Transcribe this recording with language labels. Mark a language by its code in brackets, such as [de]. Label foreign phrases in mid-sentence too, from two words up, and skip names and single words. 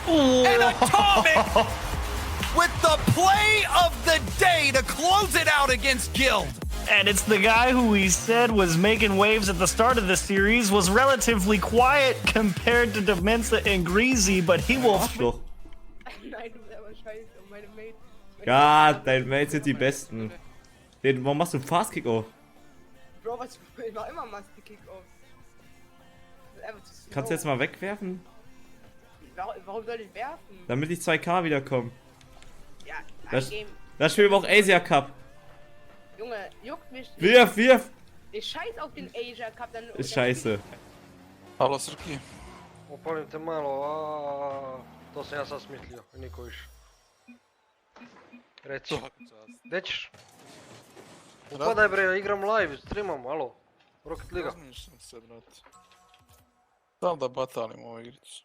[en] And Atomic with the play of the day to close it out against Guild. And it's the guy who we said was making waves at the start of the series, was relatively quiet compared to Demenza and Greasy, but he will... [de] Arschloch. Ja, deine Mates sind die besten. Warum machst du einen Fast-Kick-Off? Bro, was ich mach immer Master-Kick-Off. Kannst du jetzt mal wegwerfen? Warum soll ich werfen? Damit ich 2K wiederkomme. Ja, da spielen wir auch Asia Cup. Junge, juckt mich nicht. Wirf! Ich scheiß auf den Asia Cup, dann... Ist scheiße. [sr] Halo, Srki. Opalim te malo, to sam ja sad smislio, niko više. Reci. Gdje ćeš? Upadaj bre, igram live, streamam, alo. Rocket Liga. Razmišljam se, brate. Da li da batalim ovu igricu?